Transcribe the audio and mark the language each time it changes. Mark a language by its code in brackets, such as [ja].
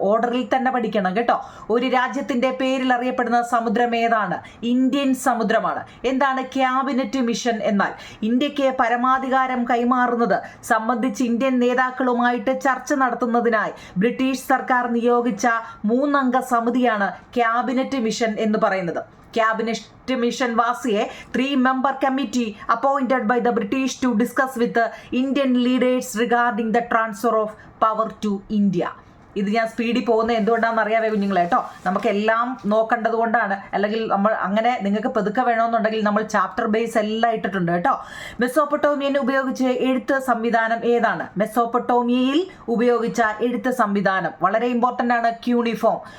[ml] ഓർഡറിൽ തന്നെ പഠിക്കണം കേട്ടോ. ഒരു രാജ്യത്തിന്റെ പേരിൽ അറിയപ്പെടുന്ന സമുദ്രം ഏതാണ്? ഇന്ത്യൻ സമുദ്രമാണ്. എന്താണ് ക്യാബിനറ്റ് മിഷൻ എന്നാൽ? ഇന്ത്യക്ക് പരമാധികാരം കൈമാറുന്നത് സംബന്ധിച്ച് ഇന്ത്യൻ നേതാക്കളുമായിട്ട് ചർച്ച നടത്തുന്നതിനായി ബ്രിട്ടീഷ് സർക്കാർ നിയോഗിച്ച 3 അംഗ സമിതിയാണ് ക്യാബിനറ്റ് മിഷൻ എന്ന് പറയുന്നത്. [en] Cabinet mission was a 3-member committee appointed by the British to discuss with the Indian leaders regarding the transfer of power to India. [ml] ഇത് ഞാൻ സ്പീഡിൽ പോകുന്നത് എന്തുകൊണ്ടാണെന്ന് അറിയാവേ കുഞ്ഞുങ്ങളെ കേട്ടോ. നമുക്കെല്ലാം നോക്കേണ്ടത് കൊണ്ടാണ്. അല്ലെങ്കിൽ നമ്മൾ അങ്ങനെ നിങ്ങൾക്ക് പെതുക്കെ വേണമെന്നുണ്ടെങ്കിൽ നമ്മൾ ചാപ്റ്റർ ബേസ് എല്ലാം ഇട്ടിട്ടുണ്ട് കേട്ടോ. മെസോപ്പൊട്ടോമിയൻ ഉപയോഗിച്ച് എഴുത്ത് സംവിധാനം ഏതാണ്? മെസോപ്പൊട്ടോമിയയിൽ ഉപയോഗിച്ച എഴുത്ത് സംവിധാനം വളരെ ഇമ്പോർട്ടൻ്റ് ആണ്. ക്യൂണിഫോം.